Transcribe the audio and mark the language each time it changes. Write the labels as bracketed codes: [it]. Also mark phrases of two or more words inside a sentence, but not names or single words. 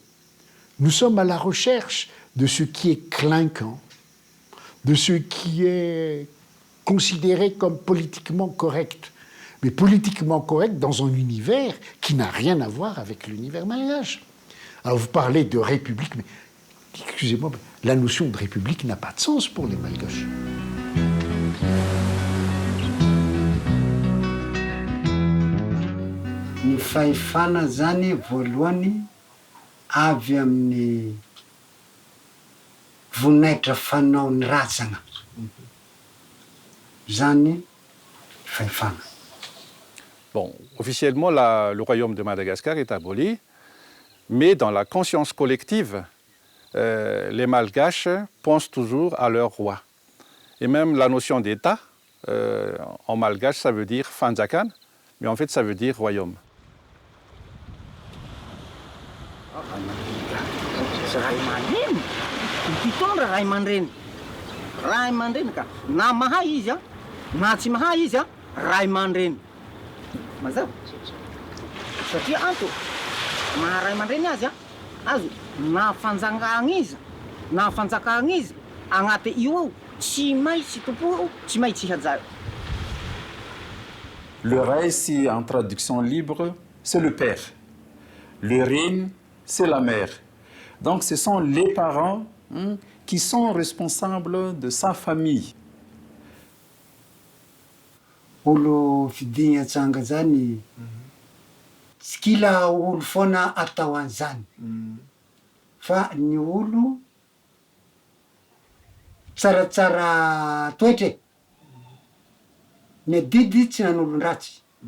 [fr] Nous sommes à la recherche de ce qui est clinquant, de ce qui est considéré comme politiquement correct. Mais politiquement correct dans un univers qui n'a rien à voir avec l'univers malgache. Alors vous parlez de république, mais excusez-moi, la notion de république n'a pas de sens pour les malgaches. [mg] Ny fahefana zany voalohany avy amin'ny vonaitra fanaon'ny ratsana. Zany fahefana. [fr] Bon, officiellement, le royaume de Madagascar est aboli, mais dans la conscience collective, les Malgaches pensent toujours à leur roi. Et même la notion d'État, en malgache, ça veut dire Fanjakan, mais en fait, ça veut dire royaume. [mg] Mazava satria anto maharay aman-dreny azy azo na fanjakana izy na fanjakana izy agnaty io ao tsy maintsy tompo tsy maintsy hajayo. [fr] Le Rai, si en traduction libre, c'est le père. Le Rin, c'est la mère. Donc ce sont les parents qui sont responsables de sa famille. [mg] Olo fidigna atsanga zany tsy kila olo foana atao an'izany fa ny olo tsaratsara toetra ny adidy tsy nan'olon-dratsy.